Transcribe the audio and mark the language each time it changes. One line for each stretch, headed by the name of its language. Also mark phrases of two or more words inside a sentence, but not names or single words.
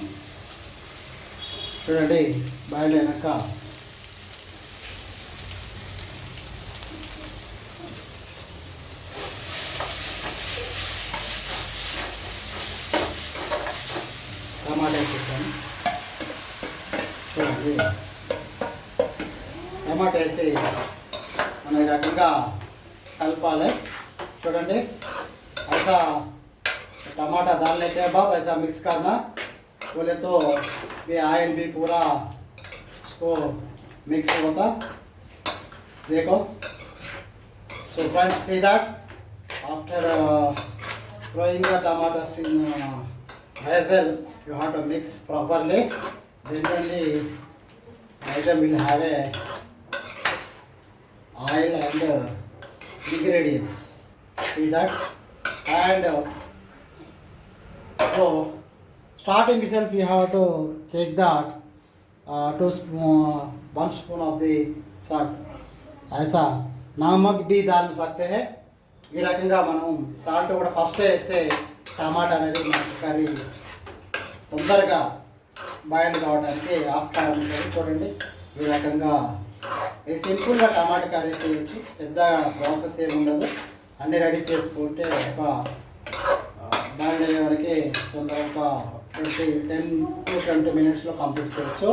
Telugu: చూడండి, బాయిల్ అయినాక టమాటా వేసేసాను. చూడండి, టమాటా వేసి మనం ఈ రకంగా కలపాలి. చూడండి,
Hindi: ऐसा टमाटर डालने के बाद ऐसा मिक्स करना. बोले तो ये ऑयल भी पूरा उसको मिक्स होता. देखो,
English: so friends, see that after throwing the tomatoes in vessel, you have to mix properly. Then only item will have a oil and ingredients. See that? And so starting itself you have to take that 1 spoon of the salt.
Hindi: ऐसा नमक भी डाल सकते हैं.
Telugu: ఈ రకంగా మనం సాల్ట్ కూడా ఫస్ట్ వేస్తే టమాటా అనేది మనకి కర్రీ తొందరగా బాయిల్ కావడానికి ఆస్కారం ఉంటుంది. చూడండి, ఈ రకంగా సింపుల్గా టమాటా కర్రీ చేయొచ్చు. పెద్ద ప్రాసెస్ ఏమి ఉండదు. అన్నీ రెడీ చేసుకుంటే ఒక బాయిల్ అయ్యే వరకు తొందరగా
English: 10 to 20 minutes
Telugu: కంప్లీట్ చేయొచ్చు.